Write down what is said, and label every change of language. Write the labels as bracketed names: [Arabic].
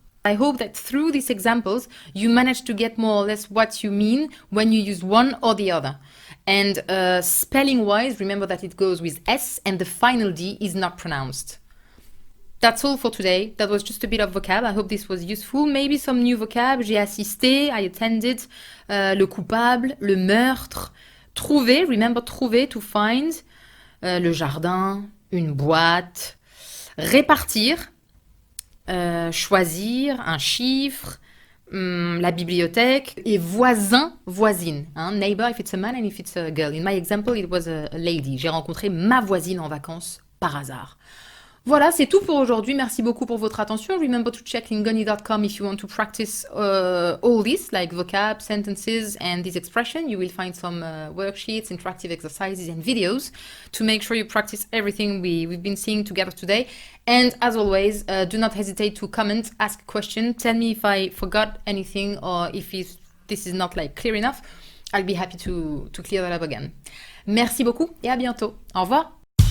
[English] I hope that through these examples, you manage to get more or less what you mean when you use one or the other. And spelling-wise, remember that it goes with S and the final D is not pronounced. That's all for today. That was just a bit of vocab. I hope this was useful. Maybe some new vocab. [French] J'ai assisté, I attended, le coupable, le meurtre, trouver, remember trouver, to find, le jardin, une boîte, répartir, choisir, un chiffre, la bibliothèque, et voisin, voisine. Hein? [English] Neighbor if it's a man and if it's a girl. In my example, it was a lady. [French] J'ai rencontré ma voisine en vacances par hasard. Voilà, c'est tout pour aujourd'hui. Merci beaucoup pour votre attention. [English] Remember to check lingoni.com if you want to practice all this, like vocab, sentences, and this expression. You will find some worksheets, interactive exercises, and videos to make sure you practice everything we've been seeing together today. And as always, do not hesitate to comment, ask a question, tell me if I forgot anything or if this is not like clear enough. I'll be happy to clear that up again. Merci beaucoup et à bientôt. Au revoir.